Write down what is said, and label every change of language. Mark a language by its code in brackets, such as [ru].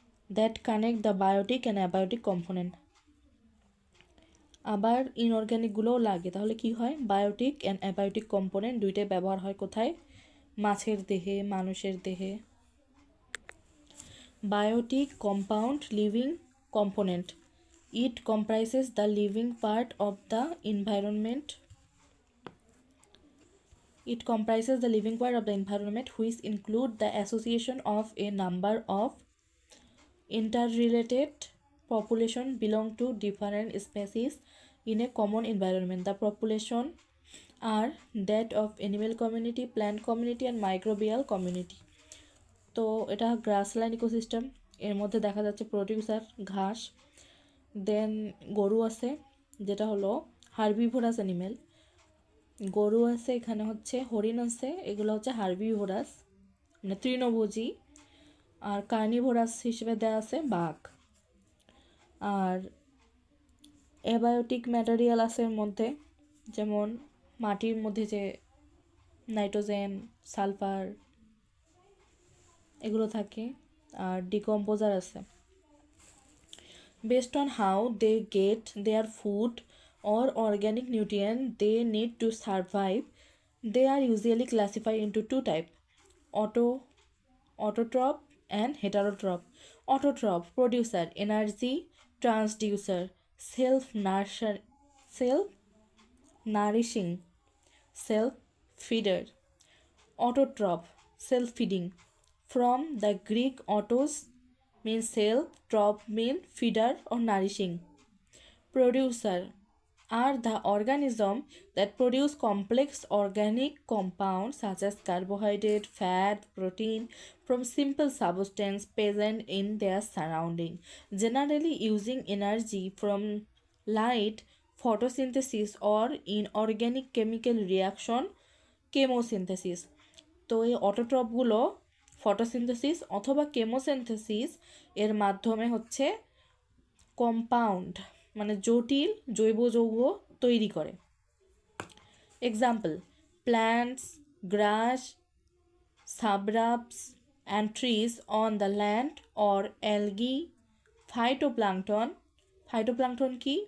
[en] That connect the biotic and abiotic component. [bn] আবার ইনঅর্গ্যানিকগুলোও লাগে, তাহলে কি হয়? বায়োটিক অ্যান্ড অ্যাবায়োটিক কম্পোনেন্ট দুইটাই ব্যবহার হয় কোথায়? মাছের দেহে, মানুষের দেহে। [en] Biotic compound living component. It comprises the living part of the environment. It comprises the living part of the environment, which include the association of a number of interrelated population belong to different species in a common environment. The population আর that of animal community, plant community and microbial community. [bn] তো এটা grassland ecosystem, এর মধ্যে দেখা যাচ্ছে producer ঘাস, দেন গরু আছে যেটা হলো হার্বিভোরাস অ্যানিমেল, গরু আছে, এখানে হচ্ছে হরিণ আছে, এগুলো হচ্ছে হার্বিভোরাস মানে তৃণভোজী, আর কার্নিভোরাস হিসেবে দেওয়া আছে বাঘ। আর অ্যাবায়োটিক ম্যাটেরিয়াল আছে এর মধ্যে, যেমন মাটির মধ্যে যে নাইট্রোজেন, সালফার এগুলো থাকে, আর ডিকম্পোজার আছে। [en] Based on how they get their food or organic nutrient they need to survive, they are usually classified into two types: autotroph and heterotroph. Autotroph producer, energy transducer, self-nourishing, self-feeder. Autotroph, self-feeding. From the Greek autos means self, troph means feeder or nourishing. Producer are the organism that produce complex organic compounds such as carbohydrate, fat, protein from simple substance present in their surrounding, generally using energy from light, photosynthesis or inorganic chemical reaction, chemosynthesis. [bn] তো এই অটোট্রপগুলো photosynthesis অথবা কেমোসিনথেসিস এর মাধ্যমে হচ্ছে compound মানে জটিল জৈব যৌগ তৈরি করে। [en] Example: plants, grass, shrubs and trees on the land or algae, phytoplankton. [bn] Phytoplankton কি?